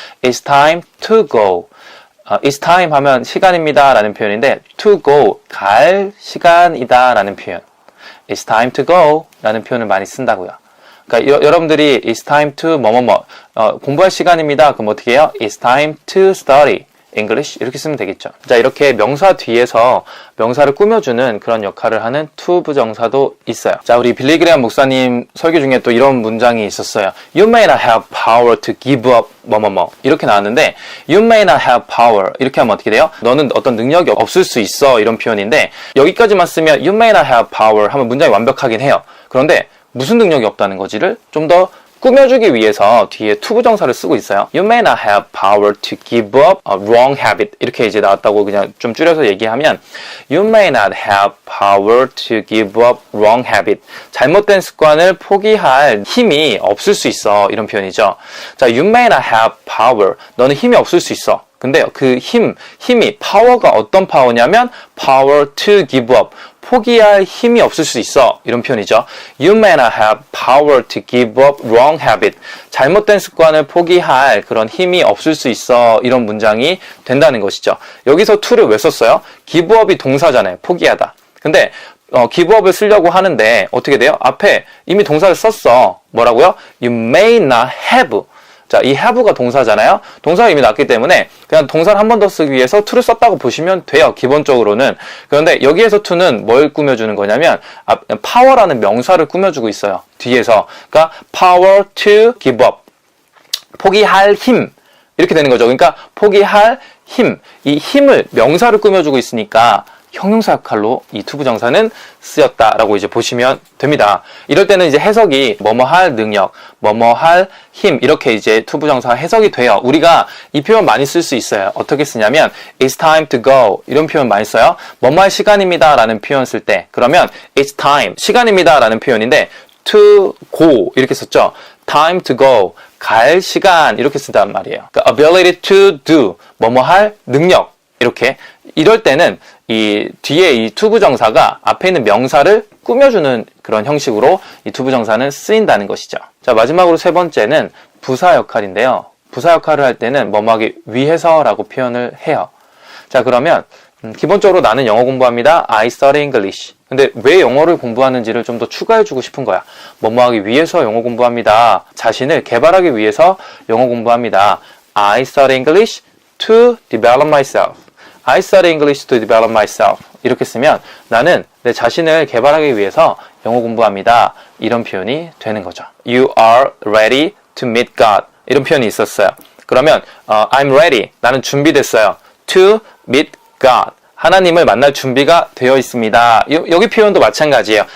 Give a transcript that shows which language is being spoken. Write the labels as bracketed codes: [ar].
[en] it's time to go. it's time [ko] 하면 시간입니다 라는 표현인데 [en] to go, [ko] 갈 시간이다 라는 표현. [en] it's time to go [ko] 라는 표현을 많이 쓴다고요. 그러니까 여러분들이 [en] it's time to [ko] 뭐뭐뭐 공부할 시간입니다. 그럼 어떻게 해요? [en] it's time to study English [ko] 이렇게 쓰면 되겠죠. 자, 이렇게 명사 뒤에서 명사를 꾸며주는 그런 역할을 하는 to 부정사도 있어요. 자, 우리 빌리 그레이엄 목사님 설교 중에 또 이런 문장이 있었어요. [en] You may not have power to give up [ko] 뭐뭐뭐 이렇게 나왔는데 [en] You may not have power [ko] 이렇게 하면 어떻게 돼요? 너는 어떤 능력이 없을 수 있어 이런 표현인데 여기까지만 쓰면 [en] You may not have power [ko] 하면 문장이 완벽하긴 해요. 그런데 무슨 능력이 없다는 거지를 좀 더 꾸며주기 위해서 뒤에 투부정사를 쓰고 있어요. [en] You may not have power to give up a wrong habit. [ko] 이렇게 이제 나왔다고 그냥 좀 줄여서 얘기하면 [en] You may not have power to give up wrong habit. [ko] 잘못된 습관을 포기할 힘이 없을 수 있어. 이런 표현이죠. 자, [en] You may not have power. [ko] 너는 힘이 없을 수 있어. 근데 그 힘이 파워가 어떤 파워냐면 [en] power to give up. [ko] 포기할 힘이 없을 수 있어. 이런 표현이죠. [en] You may not have power to give up wrong habit. [ko] 잘못된 습관을 포기할 그런 힘이 없을 수 있어. 이런 문장이 된다는 것이죠. 여기서 to를 왜 썼어요? [en] give up [ko] 이 동사잖아요. 포기하다. 근데 give up을 쓰려고 하는데 어떻게 돼요? 앞에 이미 동사를 썼어. 뭐라고요? [en] You may not have. [ko] 자, 이 have가 동사잖아요. 동사가 이미 났기 때문에 그냥 동사를 한 번 더 쓰기 위해서 to를 썼다고 보시면 돼요. 기본적으로는. 그런데 여기에서 to는 뭘 꾸며주는 거냐면 power라는 명사를 꾸며주고 있어요. 뒤에서. 그러니까 [en] power to give up. [ko] 포기할 힘. 이렇게 되는 거죠. 그러니까 포기할 힘. 이 힘을 명사를 꾸며주고 있으니까 형용사 역할로 이 투부정사는 쓰였다라고 이제 보시면 됩니다. 이럴 때는 이제 해석이 뭐뭐 할 능력, 뭐뭐 할 힘 이렇게 이제 투부정사 해석이 돼요. 우리가 이 표현 많이 쓸 수 있어요. 어떻게 쓰냐면 [en] It's time to go [ko] 이런 표현 많이 써요. 뭐뭐 할 시간입니다 라는 표현 쓸 때 그러면 [en] It's time [ko] 시간입니다 라는 표현인데 [en] to go [ko] 이렇게 썼죠. [en] Time to go [ko] 갈 시간 이렇게 쓴단 말이에요. 그러니까 [en] ability to do [ko] 뭐뭐 할 능력 이렇게 이럴 때는 이 뒤에 이 투부정사가 앞에 있는 명사를 꾸며주는 그런 형식으로 이 투부정사는 쓰인다는 것이죠. 자, 마지막으로 세 번째는 부사 역할인데요. 부사 역할을 할 때는 뭐뭐하기 위해서라고 표현을 해요. 자, 그러면 기본적으로 나는 영어 공부합니다. [en] I study English. [ko] 근데 왜 영어를 공부하는지를 좀 더 추가해주고 싶은 거야. 뭐뭐하기 위해서 영어 공부합니다. 자신을 개발하기 위해서 영어 공부합니다. [en] I study English to develop myself. I study English to develop myself. [ko] 이렇게 쓰면 나는 내 자신을 개발하기 위해서 영어 공부합니다. 이런 표현이 되는 거죠. [en] You are ready to meet God. [ko] 이런 표현이 있었어요. 그러면 [en] I'm ready. [ko] 나는 준비됐어요. [en] To meet God. [ko] 하나님을 만날 준비가 되어 있습니다. 여기 표현도 마찬가지예요.